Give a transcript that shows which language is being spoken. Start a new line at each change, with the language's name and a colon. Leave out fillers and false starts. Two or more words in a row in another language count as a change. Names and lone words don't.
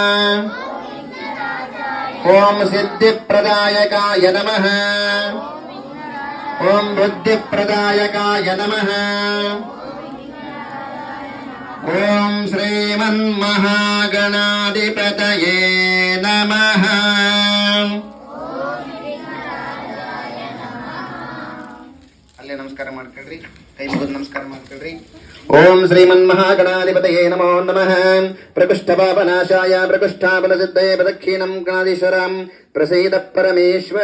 Sanskrit: ಓಂ ಸಿದ್ಧಿಪ್ರದಾಯಕಾಯ ನಮಃ. ಓಂ ಬುದ್ಧಿಪ್ರದಾಯಕಾಯ ನಮಃ. ಓಂ ಶ್ರೀಮನ್ಮಹಾಗಣಾಧಿಪತಯೇ ನಮಃ.
Kannada: ಅಲ್ಲೇ ನಮಸ್ಕಾರ ಮಾಡ್ಕೊಳ್ರಿ, ಕೈ ಮುಗಿದು ನಮಸ್ಕಾರ ಮಾಡ್ಕೊಳ್ರಿ.
Sanskrit: ಓಂ ಶ್ರೀಮನ್ಮಹಾಗಣಾಧಿಪತಯೇ ನಮೋ ನಮಃ. ಪ್ರಕೃಷ್ಟಪಾಪನಾಶಾಯ ಪ್ರಕೃಷ್ಟಾಪನಸಿದ್ಧಯೇ ಪ್ರದಕ್ಷಿಣಂ ಗಣಾಧೀಶ್ವರಂ ಪ್ರಸೀದ ಪರಮೇಶ್ವರ.